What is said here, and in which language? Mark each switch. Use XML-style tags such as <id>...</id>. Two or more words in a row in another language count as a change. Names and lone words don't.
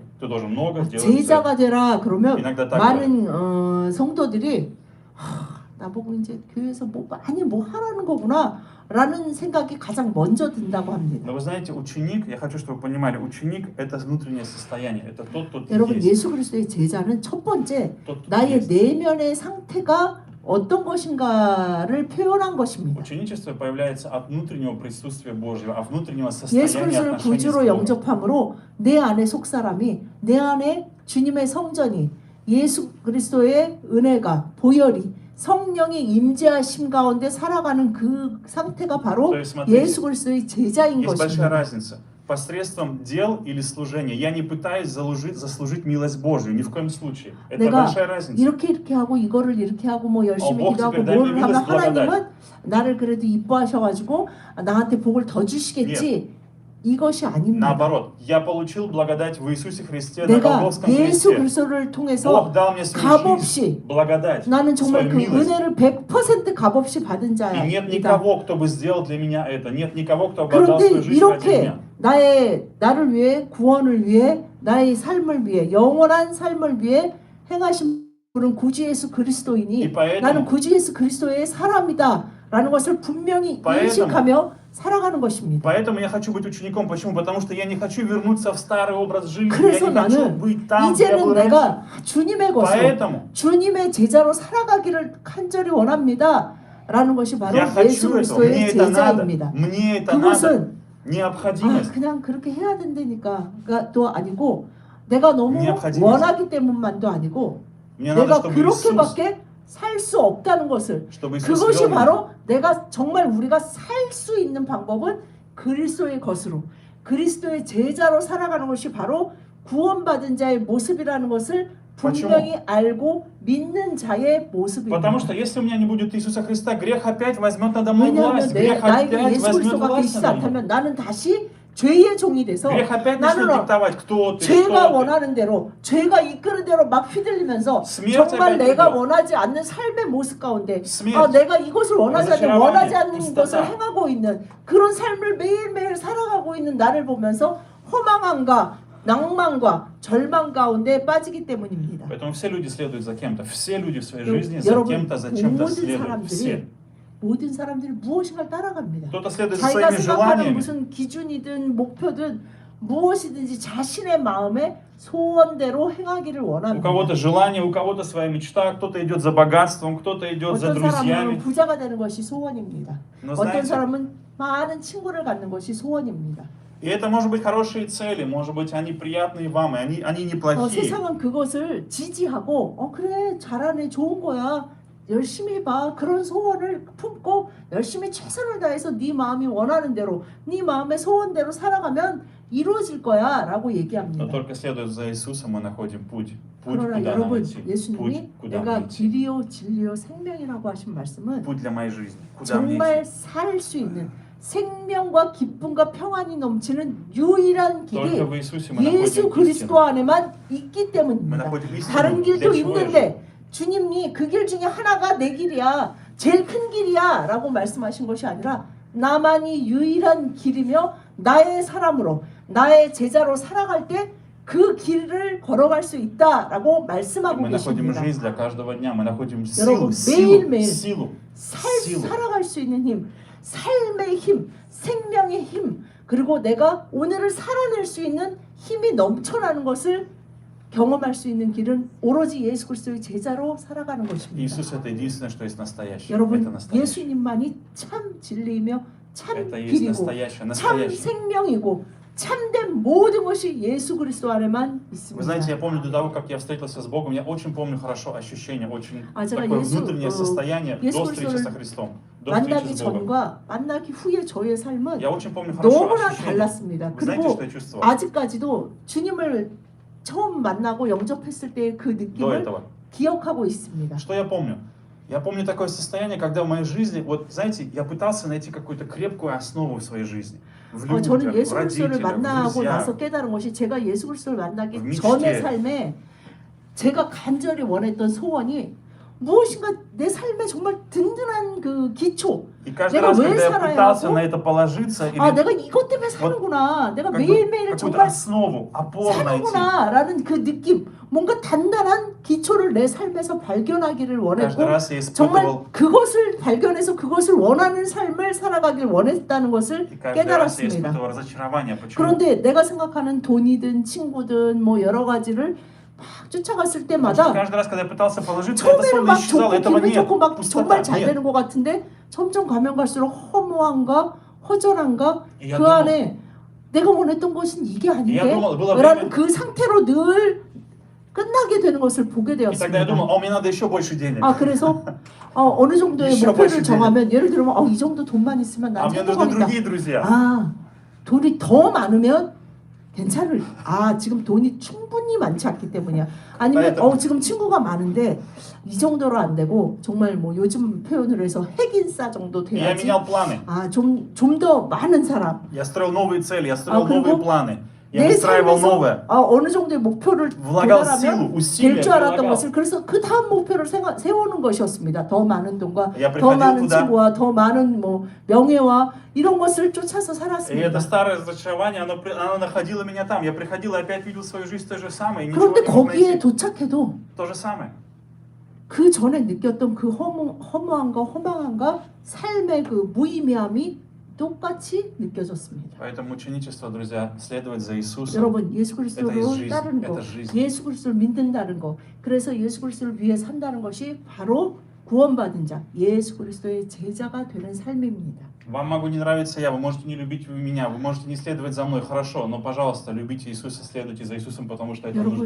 <ru>Ты должен много делать в церкви.</ru> <ko>제자가 되라 그러면 인ag다 так 많은 성도들이 나보고 이제 교회에서 뭐 많이 뭐 하라는 거구나 라는 생각이 가장 먼저 든다고 합니다.</ko> <ru>Но вы знаете, ученик, я хочу, чтобы вы понимали, ученик это внутреннее состояние, это тот, кто ты</ru> <ko>여러분</ko> <ru>есть.</ru> <ko>예수 그리스도의 제자는 첫 번째</ko> <ru>Тот, кто ты</ru> <ko>나의</ko> <ru>есть.</ru> <ko>내면의 상태가 어떤 것인가를 표현한 것입니다.</ko> <ru>Ученичество появляется от внутреннего присутствия Божьего, от внутреннего состояния</ru> <ko>예수 그리스도를</ko> <ru>отношений с</ru> <ko>구주로</ko> <ru>Богом.</ru> <ko>영접함으로 내 안에 속사람이 내 안에 주님의 성전이 예수 그리스도의 은혜가 보혈이 성령의 임재하심 가운데 살아가는 그 상태가 바로</ko> <ru>То есть, смотрите,</ru> <ko>예수 그리스도의 제자인</ko> <ru>есть большая</ru> <ko>것입니다.</ko> <ru>разница. Посредством дел или служения я не пытаюсь заслужить милость Божью, ни в коем случае. Это</ru> <ko>내가</ko> <ru>большая разница.</ru> <ko>이렇게 하고 이거를 이렇게 하고 뭐 열심히</ko> <ru>Бог</ru> <ko>기도하고</ko> <ru>теперь дай мне</ru> <ko>뭘 하면</ko> <ru>милость, благодать.</ru> <ko>하나님은 나를 그래도 이뻐하셔가지고 나한테 복을 더 주시겠지 이것이 아닙니다.</ko> <ru>Наоборот, я получил благодать в Иисусе Христе на</ru> <ko>내가</ko> <ru>Голгофском</ru> <ko>예수</ko> <ru>кресте.</ru> <ko>그리스도를 통해서</ko> <ru>Бог дал мне свою</ru> <ko>값없이</ko> <ru>жизнь, благодать,</ru> <ko>나는 정말</ko> <ru>свою</ru> <ko>그</ko> <ru>милость.</ru> <ko>은혜를 100% 값없이 받은</ko> <ru>И нет</ru> <ko>자이다.</ko> <ru>никого, кто бы сделал для меня это. Нет никого, кто бы отдал</ru> <ko>그런데</ko> <ru>свою жизнь ради</ru> <ko>이렇게</ko> <ru>меня.</ru> <ko>나를 위해 구원을 위해 나의 삶을 위해 영원한 삶을 위해 행하신 분은 구주 예수 그리스도이니</ko> <ru>이 поэтому-</ru> <ko>나는 구주 예수 그리스도의 사람이다라는 것을 분명히</ko> <ru>поэтому-</ru> <ko>인식하며 살아가는 것입니다.</ko> <ru>Поэтому я хочу быть учеником. Почему? Потому что я не хочу вернуться в старый образ жизни. Я</ru> <ko>그래서</ko> <ru>не хочу</ru> <ko>나는</ko> <ru>быть там, где я</ru> <ko>이제는</ko> <ru>был раньше.</ru> <ko>내가 주님의 것으로</ko> <ru>Поэтому</ru> <ko>주님의 제자로 살아가기를 간절히 원합니다. 라는 것이 바로</ko> <ru>я</ru> <ko>예수</ko> <ru>хочу этого.</ru> <ko>그리스도의</ko> <ru>Мне это надо.</ru> <ko>제자입니다.</ko> <ru>Мне это надо.</ru> <ko>그것은</ko> <ru>Необходимость.</ru> <ko>그냥 그렇게 해야 된다니까가 또 아니고 내가 너무</ko> <ru>neобходимость.</ru> <ko>원하기 때문만도 아니고</ko> <ru>Мне надо,</ru> <ko>내가</ko> <ru>чтобы Иисус,</ru> <ko>그렇게밖에 살 수 없다는 것을</ko> <ru>чтобы Иисус</ru> <ko>그것이</ko> <ru>вел меня.</ru> <ko>바로 내가 정말 우리가 살 수 있는 방법은 그리스도의 것으로 그리스도의 제자로 살아가는 것이 바로 구원받은 자의 모습이라는 것을 분명히 알고 믿는 자의 모습입니다.</ko> <ru>Потому что если у меня не будет Иисуса Христа, грех опять возьмет надо мной</ru> <ko>왜냐하면</ko> <ru>власть. Грех</ru> <ko>나에게</ko> <ru>опять</ru> <ko>예수</ko> <ru>возьмет</ru> <ko>그리스도가</ko> <ru>власть</ru> <ko>계시지</ko> <ru>надо мной.</ru> <ko>않다면 나는 다시 죄의 종이 돼서</ko> <ru>Грех опять</ru> <ko>나는</ko> <ru>начнет диктовать, кто ты,</ru> <ko>죄가</ko> <ru>что ты.</ru> <ko>원하는 대로 죄가 이끄는 대로 막 휘둘리면서</ko> <ru>스미어트</ru> <ko>정말 해야 내가 돼요. 원하지 않는 삶의 모습 가운데</ko> <ru>스미어트.</ru> <ko>내가 이것을 원하지 않는</ko> <ru>разочарование,</ru> <ko>원하지 않는</ko> <ru>пустота.</ru> <ko>것을 행하고 있는 그런 삶을 매일매일 살아가고 있는 나를 보면서 허망함과 낭만과 절망 가운데 빠지기 때문입니다.</ko> <ru>Поэтому все люди следуют за кем-то. Все люди в своей</ru> <ko>여-</ko> <ru>жизни за</ru> <ko>여러분</ko> <ru>кем-то, за чем-то</ru> <ko>모든</ko> <ru>следуют. Все.</ru> <ko>사람들이 무엇인가를 따라갑니다.</ko> <ru>Кто-то следует за</ru> <ko>자기가</ko> <ru>своими</ru> <ko>생각하는</ko> <ru>желаниями.</ru> <ko>무슨 기준이든 목표든 무엇이든지 자신의 마음에 소원대로 행하기를</ko> <ru>У</ru> <ko>원합니다.</ko> <ru>кого-то желание, у кого-то своя мечта, кто-то идет за богатством, кто-то идет за</ru> <ko>어떤 사람은</ko> <ru>друзьями.</ru> <ko>부자가 되는 것이 소원입니다.</ko> <ru>Но</ru> <ko>어떤</ko> <ru>знаете,</ru> <ko>사람은 많은 친구를 갖는 것이 소원입니다.</ko> <ru>и это может быть хорошие цели, может быть они приятные вам, и они неплохие.</ru> <ko>세상은 그것을 지지하고 그래 잘하네 좋은 거야 열심히 해봐 그런 소원을 품고 열심히 최선을 다해서 네 마음이 원하는 대로 네 마음의 소원대로 살아가면 이루어질 거야 라고</ko> <ru>Но</ru> <ko>얘기합니다.</ko> <ru>только следуя за Иисусом мы находим путь. Путь,</ru> <ko>그러나</ko> <ru>куда нам</ru> <ko>여러분</ko> <ru>идти. Путь,</ru> <ko>예수님이</ko> <ru>куда</ru> <ko>내가</ko> <ru>мне идти.</ru> <ko>길이요 진리요 생명이라고 하신 말씀은</ko> <ru>Путь для моей жизни. Куда мне</ru> <ko>정말</ko> <ru>идти.</ru> <ko>살 수 있는 생명과 기쁨과 평안이 넘치는 유일한</ko> <ru>Только</ru> <ko>길이</ko> <ru>в Иисусе мы</ru> <ko>예수</ko> <ru>находим</ru> <ko>그리스도</ko> <ru>истину.</ru> <ko>안에만 있기</ko> <ru>Мы</ru> <ko>때문입니다.</ko> <ru>находим истину.</ru> <ko>다른</ko> <ru>Для</ru> <ko>길도</ko> <ru>чего я живу?</ru> <ko>있는데 주님이 그 길 중에 하나가 내 길이야. 제일 큰 길이야라고 말씀하신 것이 아니라 나만이 유일한 길이며 나의 사람으로 나의 제자로 살아갈 때 그 길을 걸어갈 수 있다라고 말씀하고</ko> <ru>Мы находим</ru> <ko>계십니다.</ko> <ru>жизнь для каждого дня, мы находим</ru> <ko>여러분,</ko> <ru>силу,</ru> <ko>매일매일</ko> <ru>силу, силу.</ru> <ko>살아갈 수 있는 힘, 삶의 힘, 생명의 힘, 그리고 내가 오늘을 살아낼 수 있는 힘이 넘쳐나는 것을 경험할 수 있는 길은 오로지 예수 그리스도의 제자로 살아가는 것입니다.</ko> <ru>Иисус это единственное, что есть настоящее. Это</ru> <ko>여러분,</ko> <ru>настоящее.</ru> <ko>예수님만이 참 진리이며 참</ko> <ru>Это есть</ru> <ko>길이고</ko> <ru>настоящее,</ru> <ko>참</ko> <ru>настоящее.</ru> <ko>생명이고 참된 모든 것이 예수 그리스도 안에만</ko> <ru>Вы</ru> <ko>있습니다.</ko> <ru>знаете, я помню до того, как я встретился с Богом, я очень помню хорошо ощущение, очень</ru> <ko>제가</ko> <ru>такое внутреннее состояние</ru> <ko>예수</ko> <ru>до встречи со</ru> <ko>그리스도를</ko> <ru>Христом, до встречи</ru> <ko>만나기</ko> <ru>с Богом.</ru> <ko>전과 만나기 후의 저의 삶은</ko> <ru>Я очень помню хорошо</ru> <ko>너무나</ko> <ru>ощущение.</ru> <ko>달랐습니다.</ko> <ru>Вы знаете,</ru> <ko>그리고</ko> <ru>что я чувствовал</ru> <ko>아직까지도 주님을 처음 만나고 영접했을 때 그</ko> <ru>до</ru> <ko>느낌을</ko> <ru>этого?</ru> <ko>기억하고 있습니다.</ko> <ru>Что я помню? Я помню такое состояние, когда в моей жизни, вот знаете, я пытался найти какую-то крепкую основу в своей жизни. В</ru> <ko>저는</ko> <ru>людях, в</ru> <ko>예수 그리스도를</ko> <ru>родителях, в</ru> <ko>만나고 나서</ko> <ru>друзьях.</ru> <ko>깨달은 것이 제가 예수 그리스도를 만나기 미치게. 전의 삶에 제가 간절히 원했던 소원이 무엇인가 내 삶에 정말 든든한 그 기초.</ko> <ru>И каждый</ru> <ko>내가</ko> <ru>раз,</ru> <ko>왜</ko> <ru>когда я</ru> <ko>살아야</ko> <ru>пытался</ru> <ko>하고</ko> <ru>на это положиться, или</ru> <ko>아 내가 이것 때문에 사는구나. 내가</ko> <ru>как бы</ru> <ko>매일매일</ko> <ru>какую-то</ru> <ko>정말</ko> <ru>основу, опору найти.</ru> <ko>사는구나라는 그 느낌. 뭔가 단단한 기초를 내 삶에서 발견하기를 원했고</ko> <ru>Каждый раз я</ru> <ko>정말</ko> <ru>испытывал,</ru> <ko>그것을 발견해서 그것을 원하는 삶을 살아가길 원했다는 것을</ko> <ru>и каждый раз я</ru> <ko>깨달았습니다.</ko> <ru>испытывал разочарование. Почему?</ru> <ko>그런데 내가 생각하는 돈이든 친구든 뭐 여러 가지를 막 쫓아갔을</ko> <ru>Потому что</ru> <ko>때마다</ko> <ru>каждый раз, когда я пытался положиться, это</ru> <ko>처음에는</ko> <ru>словно</ru> <ko>막</ko> <ru>исчезало,</ru> <ko>좋고</ko> <ru>этого</ru> <ko>기분</ko> <ru>нет.</ru> <ko>좋고 막 정말</ko> <ru>Пустота,</ru> <ko>잘</ko> <ru>нет.</ru> <ko>되는 것 같은데 점점 가면 갈수록 허무한가 허전한가</ko> <ru>И я</ru> <ko>그</ko> <ru>думал,</ru> <ko>안에 내가 원했던 것은 이게 아닌데</ko> <ru>Я думал, было</ru> <ko>라는</ko> <ru>время-</ru> <ko>그 상태로 늘 끝나게 되는 것을 보게</ko> <ru>И тогда я думал,</ru> <ko>되었습니다.</ko> <ru>а мне надо еще больше денег.</ru> <ko>아 그래서 어느 정도의</ko> <ru>еще</ru> <ko>목표를</ko> <ru>больше</ru> <ko>정하면 예를 들면 이 정도 돈만 있으면</ko> <ru>А</ru> <ko>난</ko> <ru>мне нужны</ru> <ko>행복하겠다.</ko> <ru>другие друзья.</ru> <ko>아 돈이 더 많으면 괜찮을 지금 돈이 충분히 많지 않기 때문이야. 아니면 지금 친구가 많은데 이 정도로 안 되고 정말 뭐 요즘 표현으로 해서 핵인싸 정도</ko> <ru>И я</ru> <ko>돼야지.</ko> <ru>менял планы.</ru> <ko>좀 더 많은 사람.</ko> <ru>Я строил новые цели, я строил</ru> <ko>그리고</ko> <ru>новые планы. Я</ru> <ko>내</ko> <ru>выстраивал</ru> <ko>삶에서</ko> <ru>новое.</ru> <ko>어느 정도의 목표를</ko> <ru>влагал</ru> <ko>도달하면</ko> <ru>силу, усилия,</ru> <ko>될 줄 알았던</ko> <ru>прилагал.</ru> <ko>것을 그래서 그 다음 목표를 세우는 것이었습니다. 더 많은 돈과</ko> <ru>Я</ru> <ko>더</ko> <ru>приходил</ru> <ko>많은</ko> <ru>туда.</ru> <ko>친구와 더 많은 뭐 명예와 이런 것을 쫓아서</ko> <ru>И это</ru> <ko>살았습니다.</ko> <ru>старое разочарование, оно находило меня там. Я приходил и опять видел свою жизнь то же самое. И ничего</ru> <ko>그런데</ko> <ru>не мог</ru> <ko>거기에</ko> <ru>найти.</ru> <ko>도착해도</ko> <ru>То же самое.</ru> <ko>그 전에 느꼈던 그 허무함과 허망함과 삶의 그 무의미함이 똑같이 느껴졌습니다.</ko> <ru>Поэтому ученичество, друзья, следовать за Иисусом.</ru> <ko>여러분 예수</ko> <ru>Это</ru> <ko>그리스도를</ko> <ru>из жизни,</ru> <ko>따르는 거,</ko> <ru>это жизнь.</ru> <ko>예수 그리스도를 믿는다는 거, 그래서 예수 그리스도를 위해 산다는 것이 바로 구원받은 자, 예수 그리스도의 제자가 되는 삶입니다.</ko> <ru>Вам могу не нравиться я, вы можете не любить меня, вы можете не следовать за мной, хорошо, но, пожалуйста, любите Иисуса, следуйте за Иисусом, потому что это</ru> <ko>여러분,</ko>